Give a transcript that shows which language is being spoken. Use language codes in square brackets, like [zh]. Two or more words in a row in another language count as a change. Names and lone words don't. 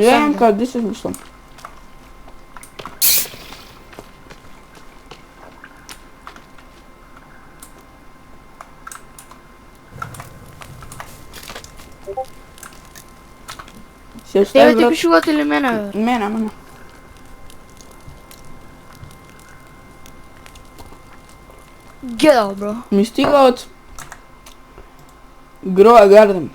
[mk] Ја имам кај 10 мислам. Се Тебе ти брат? пишуват или мене, бе? Мене. [en] Get out, bro. [mk] Ми стигаат Grow a garden.